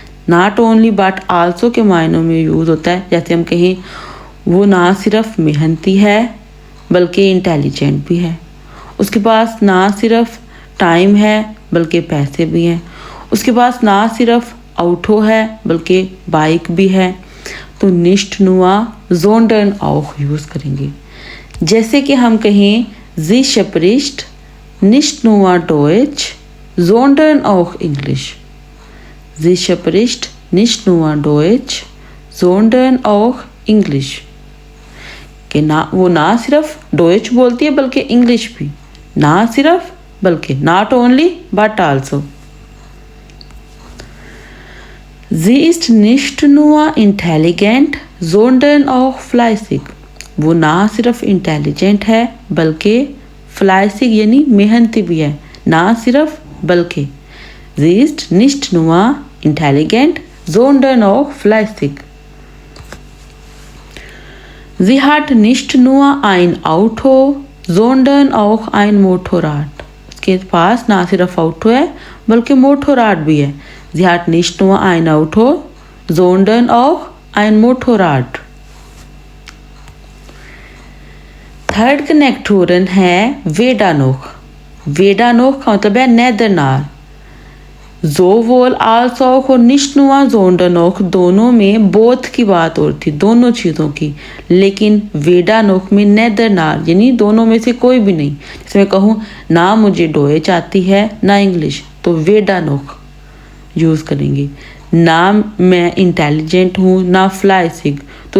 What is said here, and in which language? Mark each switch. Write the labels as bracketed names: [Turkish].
[Hindi] Not only but also के मायनों में यूज़ होता है। जैसे हम कहें वो ना सिर्फ मेहनती है बल्कि इंटेलिजेंट भी है, उसके पास ना सिर्फ टाइम है बल्कि पैसे भी हैं, उसके पास ना सिर्फ ऑटो है बल्कि बाइक भी है। तो nicht nur, sondern auch use करेंगे। जैसे कि हम कहें [German] sie spricht nicht nur Deutsch, sondern auch English। Sie spricht nicht nur Deutsch, sondern auch English, [Hindi] कि ना वो ना सिर्फ डॉइच बोलती है बल्कि इंग्लिश भी, ना सिर्फ बल्कि, not only but also. [German] Sie ist nicht nur intelligent, sondern auch fleißig। [Hindi] वो ना सिर्फ इंटेलिजेंट है बल्कि फ्लाइसिक यानी मेहनती भी है, ना सिर्फ बल्कि। [German] Sie ist nicht nur intelligent, sondern auch fleißig। Sie hat nicht nur ein Auto, sondern auch ein Motorrad। [Hindi] उसके पास ना सिर्फ ऑटो है बल्कि मोटोराड भी है। [German] Sie hat nicht nur ein Auto, sondern auch ein Motorrad। [Hindi] Third कनेक्टोरन है weder noch। weder noch का मतलब है neither nor। sowohl als auch और nicht nur, sondern auch दोनों में बोथ की बात हो रही थी, दोनों चीज़ों की। लेकिन weder noch में neither nor, यानी दोनों में से कोई भी नहीं। जैसे मैं कहूँ ना मुझे डॉइच आती है ना इंग्लिश, तो weder noch यूज़ करेंगे। ना मैं इंटेलिजेंट हूँ ना फ्लाइसिक, तो